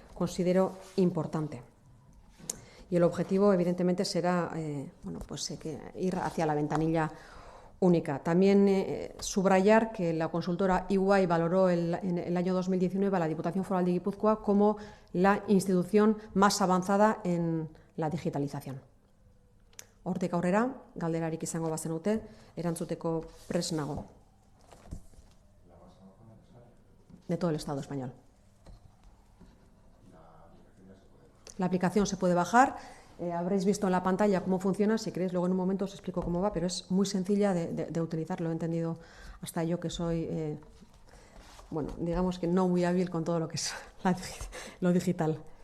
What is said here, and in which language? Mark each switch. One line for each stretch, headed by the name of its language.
Spanish: considero importante. Y el objetivo, evidentemente, será ir hacia la ventanilla única. También subrayar que la consultora EY valoró en el año 2019 a la Diputación Foral de Guipúzcoa como la institución más avanzada en la digitalización.
Basque: Hortik aurrera, galderarik izango bazenute, erantzuteko prest nago.
Spanish: De todo el Estado español. La aplicación se puede bajar. Habréis visto en la pantalla cómo funciona. Si queréis, luego en un momento os explico cómo va, pero es muy sencilla de utilizar. Lo he entendido hasta yo, que soy, digamos que no muy hábil con todo lo que es lo digital.